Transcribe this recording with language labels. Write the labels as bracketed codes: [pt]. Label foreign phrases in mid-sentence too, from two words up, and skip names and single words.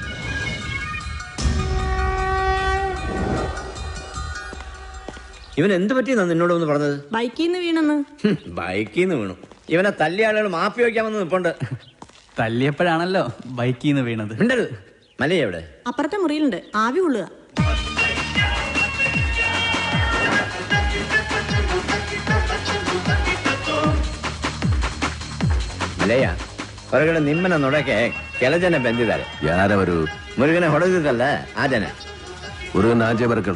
[ml] ഇവൻ എന്ത് പറ്റിയെന്നാ നിന്നോട് ഒന്ന് പറഞ്ഞത്? ബൈക്കിൽ നിന്ന് വീണെന്ന്. ബൈക്കിൽ നിന്ന് വീണു. ഇവനെ തല്ലിയ ആളുകൾ മാപ്പി വയ്ക്കാമെന്ന് നിപ്പുണ്ട്. തല്ലിയപ്പോഴാണല്ലോ ബൈക്കിൽ നിന്ന് വീണത്. ഉണ്ടത് മല്ലയ്യ എവിടെ? അപ്പുറത്തെ മുറിയിലുണ്ട്, ആവി കൊള്ളുക. [kn] ಮಲೆಯ ಹೊರಗಡೆ ನಿಮ್ಮನ್ನ ನೋಡಕ್ಕೆ ಕೆಲ ಜನ ಬಂದಿದ್ದಾರೆ. ಯಾರವರು? ಮುರುಗನೆ ಹೊಡೆದಿದ್ದಲ್ಲ ಆ ಜನ. ಮುರುಗನ ಆಚೆ ಬರ್ಕಳು.